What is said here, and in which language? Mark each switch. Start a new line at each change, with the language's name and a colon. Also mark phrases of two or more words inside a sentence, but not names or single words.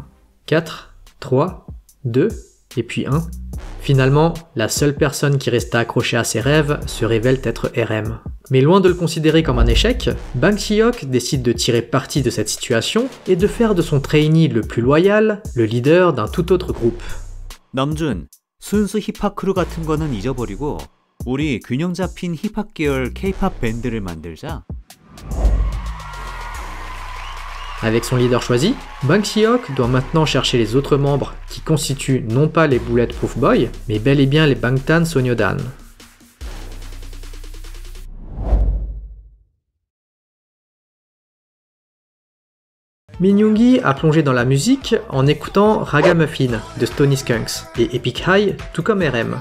French: 4, 3, 2, et puis 1. Finalement, la seule personne qui resta accrochée à ses rêves se révèle être RM. Mais loin de le considérer comme un échec, Bang Si-hyuk décide de tirer parti de cette situation et de faire de son trainee le plus loyal le leader d'un tout autre groupe.
Korean: 남준, 순수 힙합 크루 같은 거는 잊어버리고 우리 균형 잡힌 힙합 계열 K-pop 밴드를 만들자.
French: Avec son leader choisi, Bang Si-hyuk doit maintenant chercher les autres membres qui constituent non pas les Bulletproof Boys, mais bel et bien les Bangtan Sonyeodan. Min Yoongi a plongé dans la musique en écoutant Ragamuffin de Stony Skunks et Epic High, tout comme RM.